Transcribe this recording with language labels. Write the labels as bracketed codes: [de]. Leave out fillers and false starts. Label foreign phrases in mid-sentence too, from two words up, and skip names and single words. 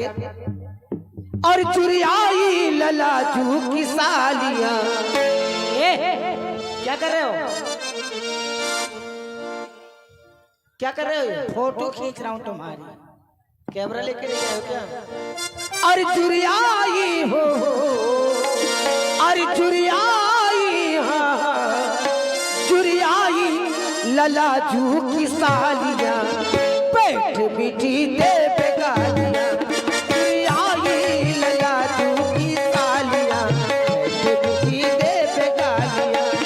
[hi] और चुरियाई ललाजू की सालियां क्या कर रहे हो? क्या कर रहे हो? फोटो खींच रहा हूँ तुम्हारी। कैमरा लेके नहीं आए हो क्या? अरे चुरियाई हो, अरे चुरियाई, हाँ चुरियाई ललाजू की सालियां पेट मीठी दे बेगालियां। चुरियाई ललाजू की सालियां पेट मीठी दे बेगालियां।